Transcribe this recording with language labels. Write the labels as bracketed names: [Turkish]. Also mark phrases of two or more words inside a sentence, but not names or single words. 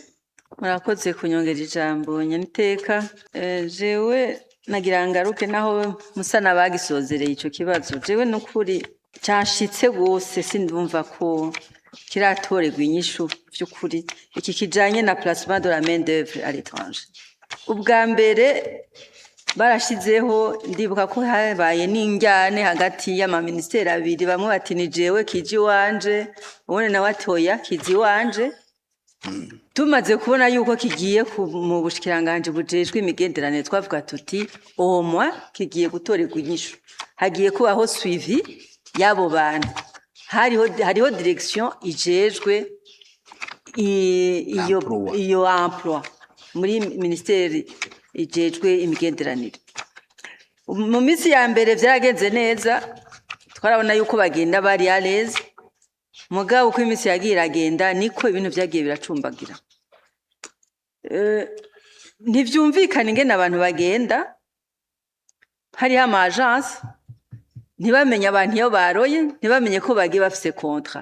[Rundi] murakoze kunyongera ijambo nyaniteka jewe nagira ngaruke naho musana bagisozereye ico kibazo jewe nukuri cyashitse gose sindumva ko kiratorerwa inyishu by'ukuri iki kijanye na [French] placement de la main d'œuvre à l'étranger [Rundi] ubwa mbere barashizeho ndibuka ko habaye n'injyane hagati y'ama ministeri abiri bamwe bati ni jewe kiji wanje ubone na watoya kiji wanje tumaze kubona yuko kigiye mu bushikiranganje bujejwe imigenderanire twavuga tuti omwa kigiye gutorerwa inyishu hagiye kubaho suivi yabo bantu hariho direction ijejwe iyo emploi muri ministeri ijejwe imigenderanire mu minsi ya mbere vyaragenze neza twarabona yuko bagenda bari [French] à l'aise [Rundi] mugabo uko iminsi yagiye iragenda niko ibintu vyagiye biracumbagira ntivyumvikana ingene abantu bagenda hariho ama agence ntibamenye abantu iyo baroye ntibamenye ko bagiye bafise contrat